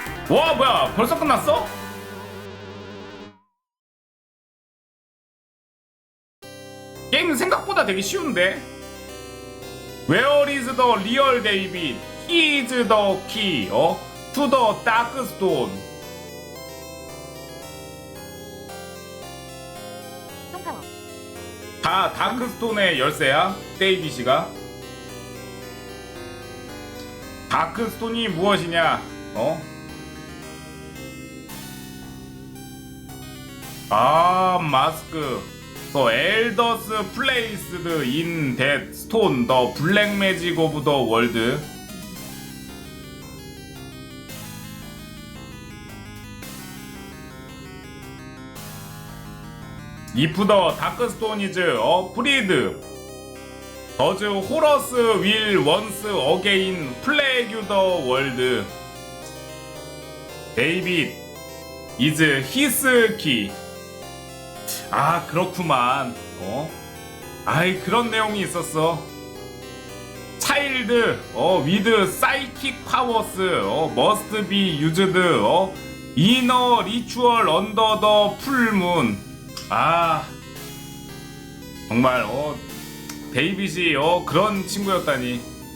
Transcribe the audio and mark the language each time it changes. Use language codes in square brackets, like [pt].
[ko] 와 뭐야 벌써 끝났어? 게임은 생각보다 되게 쉬운데. [en] Where is the real David? He is the key to the dark stone. [ko] 다 다크스톤의 열쇠야? 데이비시가? 다크스톤이 무엇이냐? 어? 아, 마스크. [en] The elders placed in that stone the black magic of the world. If the dark stone is freed, does Horus will once again plague the world. David is his key. [ko] 아, 그렇구만. 아이, 그런 내용이 있었어. Child with psychic powers must be used in a ritual under the full moon. 아, 정말 데이빗이 그런 친구였다니.